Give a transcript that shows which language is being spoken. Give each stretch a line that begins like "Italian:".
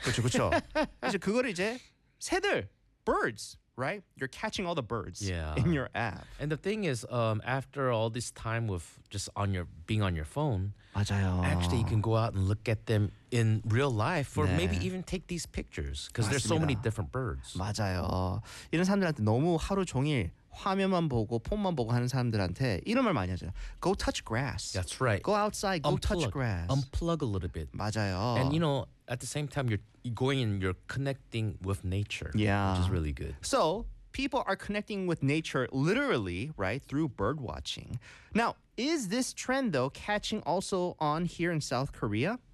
Korean: 그쵸, 그쵸. 이제 그걸 이제 새들,
English: birds. Right? You're catching all the birds in your app. And the thing is, after all this time with just on your being on your phone,
Korean: 맞아요.
English: Actually you can go out and look at them in real life or 네. maybe even take these pictures because there's so many different birds.
Korean: 맞아요. 이런 사람들한테 너무 하루 종일 화면만 보고 폰만 보고 하는 사람들한테 이런 말 많이 하죠.
English: Go touch grass. That's right. Go outside, go touch grass. Unplug a little bit.
Korean: 맞아요.
English: And you know, at the same time, you're going and you're connecting with nature, yeah. which is really good. So people are connecting with nature literally, right, through bird watching. Now, is this trend, though, catching also on here in South Korea?